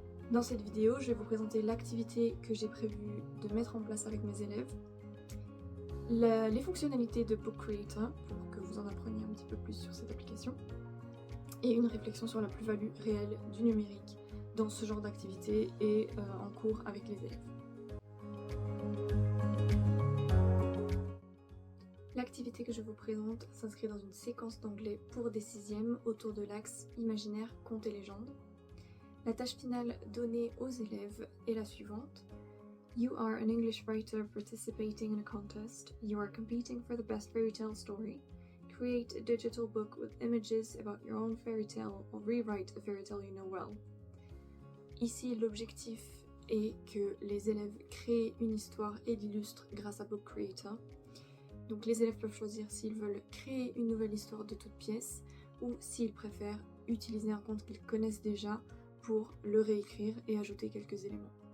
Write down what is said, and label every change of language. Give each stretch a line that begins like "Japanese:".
French: Dans cette vidéo, je vais vous présenter l'activité que j'ai prévu de mettre en place avec mes élèves, les fonctionnalités de Book Creator pour que vous en appreniez un petit peu plus sur cette application, et une réflexion sur la plus-value réelle du numérique dans ce genre d'activité et en cours avec les élèves. L'activité que je vous présente s'inscrit dans une séquence d'anglais pour des sixièmes autour de l'axe imaginaire, contes et légendes. La tâche finale donnée aux élèves est la suivante.
English: You are an English writer participating in a contest. You are competing for the best fairy tale story. Create a digital book with images about your own fairy tale or rewrite a fairy tale you know well.
French: Ici, l'objectif est que les élèves créent une histoire et l'illustrent grâce à Book Creator. Donc les élèves peuvent choisir s'ils veulent créer une nouvelle histoire de toute pièce ou s'ils préfèrent utiliser un conte qu'ils connaissent déjà pour le réécrire et ajouter quelques éléments.